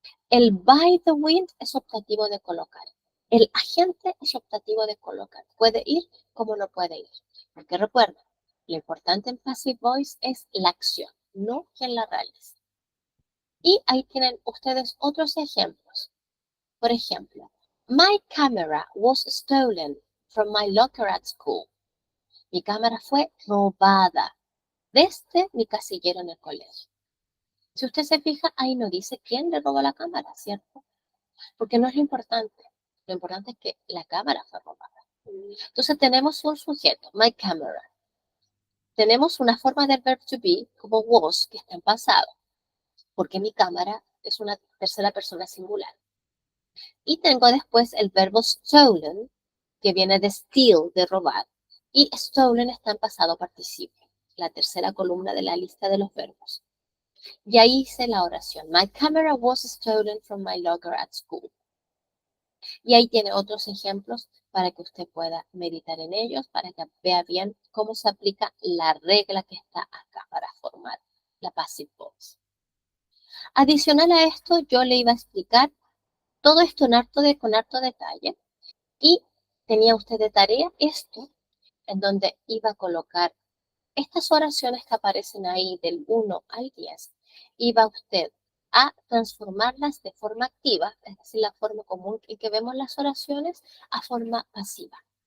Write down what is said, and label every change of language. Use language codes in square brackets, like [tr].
[es] El [en] by the wind [es] es optativo de colocar. El agente es optativo de colocar. Puede ir como no puede ir. Porque recuerda, lo importante en passive voice es la acción, no quien la realiza. Y ahí tienen ustedes otros ejemplos. Por ejemplo, [en] my camera was stolen from my locker at school. [es] Mi cámara fue robada desde mi casillero en el colegio. Si usted se fija, ahí no dice quién le robó la cámara, ¿cierto? Porque no es lo importante. Lo importante es que la cámara fue robada. Entonces tenemos un sujeto, [en] my camera. [es] Tenemos una forma del verb to be, como was, que está en pasado, porque mi cámara es una tercera persona singular. Y tengo después el verbo stolen, que viene de steal, de robar. Y stolen está en pasado participio, la tercera columna de la lista de los verbos. Y ahí hice la oración. [en] My camera was stolen from my locker at school. [es] Y ahí tiene otros ejemplos para que usted pueda meditar en ellos, para que vea bien cómo se aplica la regla que está acá para formar la passive voice. Adicional a esto, yo le iba a explicar todo esto con harto detalle, y tenía usted de tarea esto, en donde iba a colocar estas oraciones que aparecen ahí del 1 al 10, iba usted a transformarlas de forma activa, es decir, la forma común en que vemos las oraciones, a forma pasiva.